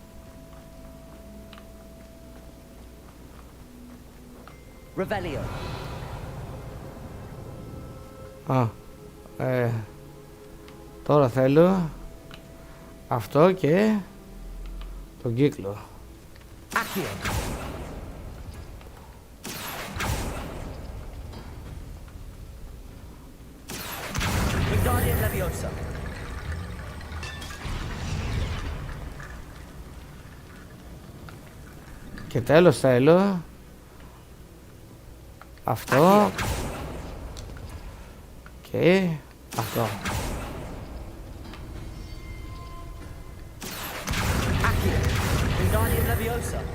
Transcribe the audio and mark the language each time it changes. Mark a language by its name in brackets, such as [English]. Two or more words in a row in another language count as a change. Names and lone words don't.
[Greek] Revelio. Α, τώρα θέλω αυτό και τον κύκλο. Accio. Wingardium Leviosa. Και τέλος θέλω αυτό και αυτό. Wingardium Leviosa.